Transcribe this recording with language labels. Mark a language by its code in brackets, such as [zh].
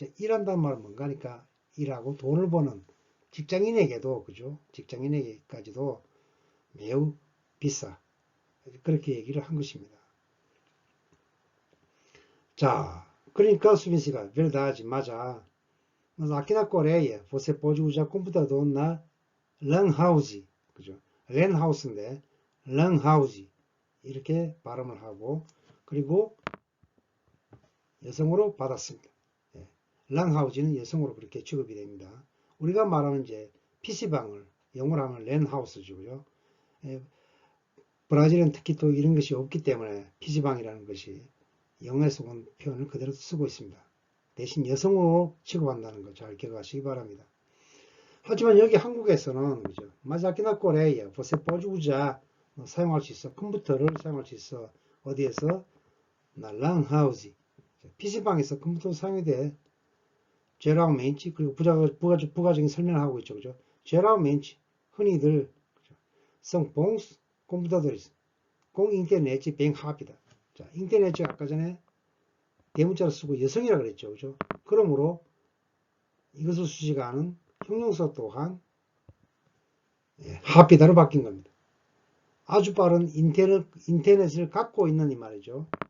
[ko] 일한다는 말은 뭔가 하니까 일하고 돈을 버는 직장인에게도, 그죠? 직장인에게까지도 매우 비싸. 그렇게 얘기를 한 것입니다. 자, 그러니까 수빈 씨가 [pt] verdade, [ko] 맞아. [pt] Mas aqui na Coreia, você pode usar computador na LAN house, [ko] 그죠? LAN house인데 LAN house 이렇게 발음을 하고 그리고 여성으로 받았습니다. 예. LAN house는 여성으로 그렇게 취급이 됩니다. 우리가 말하는 이제 PC방을 영어로 하면 LAN house죠, 그죠? 예. 브라질은 특히 또 이런 것이 없기 때문에 PC방이라는 것이 영어에서 온 표현을 그대로 쓰고 있습니다. 대신 여성으로 취급한다는 거 잘 기억하시기 바랍니다. 하지만 여기 한국에서는 그죠? [pt] 마자키나 꼬레이야, você pode usar [ko] 사용할 수 있어. 컴퓨터를 사용할 수 있어. 어디에서? 나 LAN house. PC방에서 컴퓨터 사용이 돼. geralmente 그리고 부가적인 설명을 하고 있죠, 그죠? [pt] geralmente [ko] 흔히들 [pt] são bons computadores com internet bem rápida. [ko] 자, 인터넷이 아까 전에 대문자로 쓰고 여성이라 그랬죠, 그죠? 그러므로 이것을 수식하는 형용사 또한 하피다로 바뀐 겁니다. 아주 빠른 인터넷을 갖고 있는 이 말이죠.